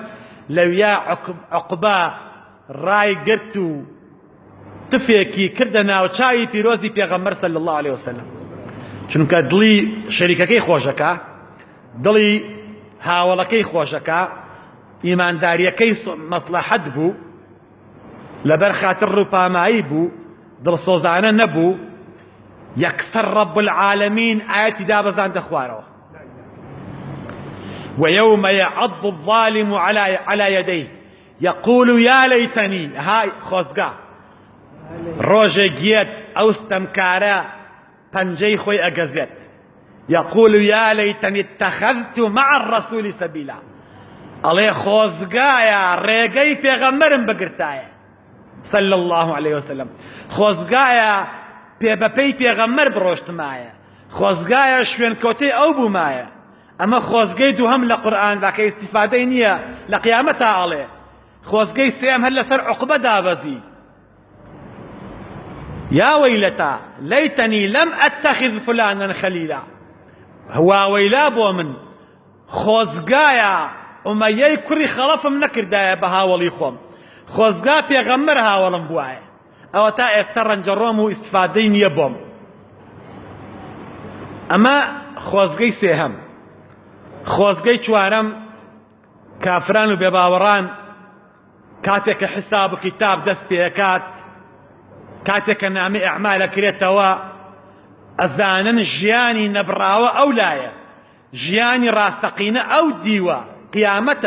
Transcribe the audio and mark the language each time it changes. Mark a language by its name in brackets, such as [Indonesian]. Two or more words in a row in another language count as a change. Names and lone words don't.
[Central Kurdish] لەویا عقبە ڕای گرت و تفێکی کردە ناوچاوی پیرۆزی پێغەمبەر [Arabic] صلی الله عليه وسلم، [Central Kurdish] چونکە دڵی شەریکەکەی خۆشەکە، دڵی هاوڵەکەی خۆشەکە، ئیمانداریەکەی مەسلەحەت بوو، لەبەر خاتر ڕووپامایی بوو، دڵسۆزانە نەبوو. یەکسەر [Arabic] ڕەب العالەمین [Central Kurdish] ئاەتی دابەزاندە خوارەوە، [Arabic] ويوم يعض الظالم على يديه يقول يا ليتني. [Central Kurdish] هاي خۆزگا ڕۆژێ گێت ئەو ستەمکارە پەنجەی خۆی ئەگەزێت، [Arabic] يقول يا ليتني اتخذت مع الرسول سبيلا. [Central Kurdish] ئەڵێ خۆزگایە ڕێگەی پێغەمبەرم بگرتایە [Arabic] صلى الله عليه وسلم، [Central Kurdish] خۆزگایە پێبەپەی پێغەمبەر بڕۆشتمایە، خۆزگایە شوێنکەوتەی ئەو بوومایە. ئەمە خۆزگەی دووهەم لە قورئاندا کە ئیستیفادەی نییە لە قیامەتا ئەڵێ. خۆزگەی سێم هەر لەسەر عوقبە دابەزی. [Arabic] يا ويلتا ليتني لم أتخذ فلانا خليلا. [Central Kurdish] هوا ويلا بۆ من خۆزگایە ئومەیەی کوڕی خەڵەفم نەکردایە بە هاوڵی خۆم، خۆزگا پێغەمبەر هاوڵم بووایە. ئەوە تا ئێستا ڕەنجەڕۆم و ئیستیفادەی نییە بۆم. ئەمە خۆزگەی سێهەم. خۆزگەی چوارەم، کافران و بێباوەڕان کاتێک کە حساب و کتاب دەست پێکات، کاتێک کە نامەی ئەعمال ئەکرێتەوە، ئەزانن ژیانی نەبڕاوە ئەو لایە، ژیانی ڕاستەقینە ئەو دیوە، قیامەتە.